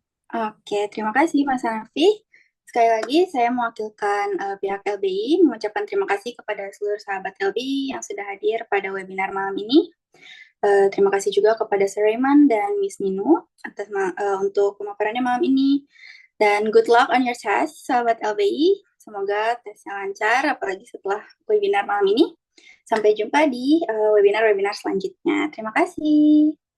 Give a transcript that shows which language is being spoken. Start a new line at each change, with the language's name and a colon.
Indonesian: Oke, terima kasih Mas Hanafi. Sekali lagi saya mewakilkan pihak LBI mengucapkan terima kasih kepada seluruh sahabat LBI yang sudah hadir pada webinar malam ini. Terima kasih juga kepada Sir Raymond dan Miss Nino atas untuk pemaparannya malam ini. Dan
English: good luck on your test, sahabat LBI.
Indonesian: Semoga tesnya lancar, apalagi setelah webinar malam ini. Sampai jumpa di webinar-webinar selanjutnya. Terima kasih.